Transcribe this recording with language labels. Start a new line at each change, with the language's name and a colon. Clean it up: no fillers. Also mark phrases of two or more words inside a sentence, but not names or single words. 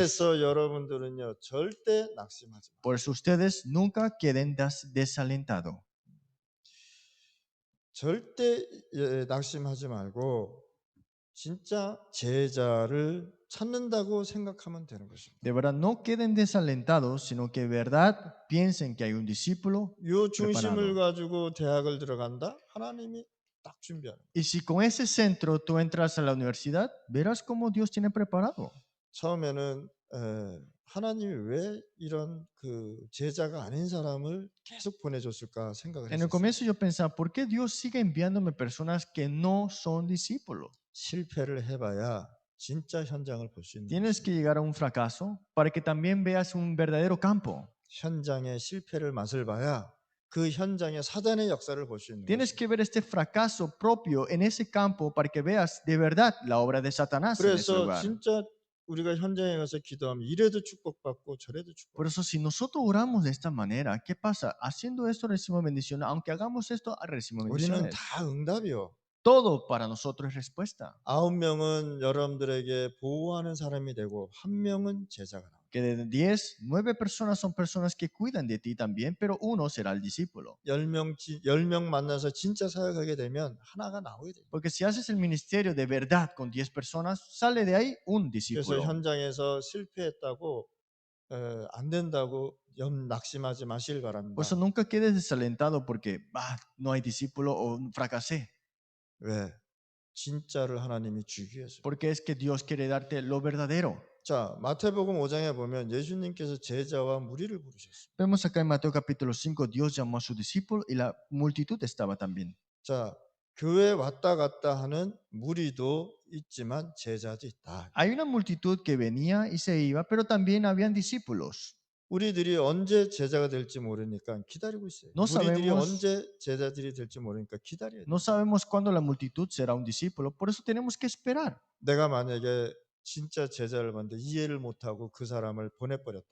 Korean: 그래서 여러분들은요 절대 낙심하지 마.
Spanish: Por eso ustedes nunca queden desalentados.
Korean: 절대 낙심하지 말고 진짜 제자를 찾는다고 생각하면 되는 것입니다.
Spanish: De verdad, no queden desalentados, sino que de verdad piensen que hay un discípulo
Korean: 요 중심을
Spanish: preparado.
Korean: 가지고 대학을 들어간다? 하나님이 딱 준비하는 거예요.
Spanish: Y si con ese centro tú entras a la universidad, verás cómo Dios tiene preparado.
Korean: 처음에는 하나님이 왜 이런 그 제자가 아닌 사람을 계속 보내줬을까 생각을
Spanish: En el
Korean: 했었어요.
Spanish: comienzo yo pensaba, ¿por qué Dios sigue enviándome personas que no son discípulos?
Korean: 실패를 해봐야 진짜 현장을 볼 수 있는
Spanish: Tienes
Korean: 것입니다.
Spanish: que llegar a un fracaso para que también veas un verdadero campo.
Korean: 현장의 실패를 맛을 봐야 그 현장의 사단의 역사를 볼 수 있는
Spanish: Tienes
Korean: 것입니다.
Spanish: que ver este fracaso propio en ese campo para que veas de verdad la obra de Satanás en ese
Korean: 그래서
Spanish: lugar.
Korean: 진짜 우리가 현장에 가서 기도하면 이래도 축복받고 저래도
Spanish: Por
Korean: 축복받고
Spanish: eso, si nosotros oramos de esta manera, ¿qué pasa? Haciendo esto recibimos bendiciones. Aunque hagamos esto, recibimos
Korean: 우리는
Spanish: bendiciones.
Korean: 다 응답이요.
Spanish: Todo para nosotros es respuesta.
Korean: 9명은 여러분들에게 보호하는 사람이 되고 1명은 제자가 나옵니다.
Spanish: Que de 10, 9 personas son personas que cuidan de ti también, pero uno será el discípulo.
Korean: 10명 만나서 진짜 사역하게 되면 하나가 나오게 됩니다.
Spanish: Porque si haces el ministerio de verdad con 10 personas, sale de ahí un
Korean: 그래서
Spanish: discípulo.
Korean: 현장에서 실패했다고 안 된다고 낙심하지 마시길
Spanish: Por
Korean: 바랍니다.
Spanish: eso nunca quedes desalentado porque no hay discípulo o fracasé.
Korean: 왜? 진짜를 하나님이 주기 위해서.
Spanish: Porque es que Dios quiere darte lo verdadero.
Korean: 자, 마태복음 5장에 보면 예수님께서 제자와 무리를 부르셨습니다.
Spanish: Vemos acá en Mateo capítulo 5, Dios llamó a sus discípulos y la multitud estaba también.
Korean: 자, 교회 왔다 갔다 하는 무리도 있지만 제자도 있다.
Spanish: Hay una multitud que venía y se iba, pero también habían discípulos.
Korean: 우리들이 언제 제자가 될지 모르니까 기다리고 있어요.
Spanish: No
Korean: 무리들이
Spanish: sabemos-
Korean: 언제 제자들이 될지 모르니까 기다려야 돼요.
Spanish: No sabemos cuándo la multitud será un discípulo, por eso tenemos que esperar.
Korean: 내가 만약에 진짜 제자를 봤는데 이해를 못하고 그 사람을 보내버렸다.